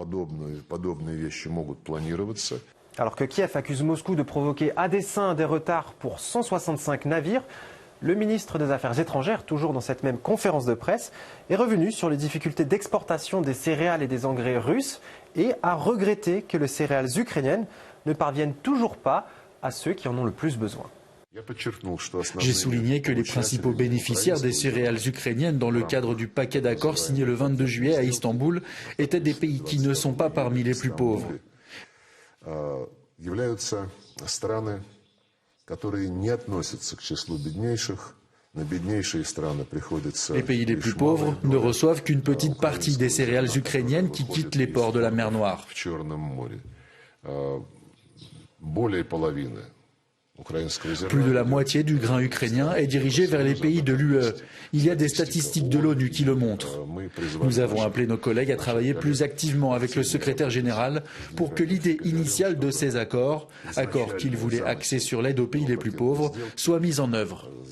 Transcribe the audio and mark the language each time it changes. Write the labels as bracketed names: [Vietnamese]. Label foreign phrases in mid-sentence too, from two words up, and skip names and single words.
[French] Alors que Kiev accuse Moscou de provoquer à dessein des retards pour 165 navires, le ministre des Affaires étrangères, toujours dans cette même conférence de presse, est revenu sur les difficultés d'exportation des céréales et des engrais russes et a regretté que les céréales ukrainiennes ne parviennent toujours pas à ceux qui en ont le plus besoin. J'ai souligné que les principaux bénéficiaires des céréales ukrainiennes dans le cadre du paquet d'accords signé le 22 juillet à Istanbul étaient des pays qui ne sont pas parmi les plus pauvres. [Russian] Являются страны, которые не относятся к числу беднейших. На беднейшие страны приходится. [French] Les pays les plus pauvres ne reçoivent qu'une petite partie des céréales ukrainiennes qui quittent les ports de la mer Noire. [Russian] В Черном море. Более половины. [French] Plus de la moitié du grain ukrainien est dirigé vers les pays de l'UE. Il y a des statistiques de l'ONU qui le montrent. Nous avons appelé nos collègues à travailler plus activement avec le secrétaire général pour que l'idée initiale de ces accords qu'il voulait axer sur l'aide aux pays les plus pauvres, soit mise en œuvre.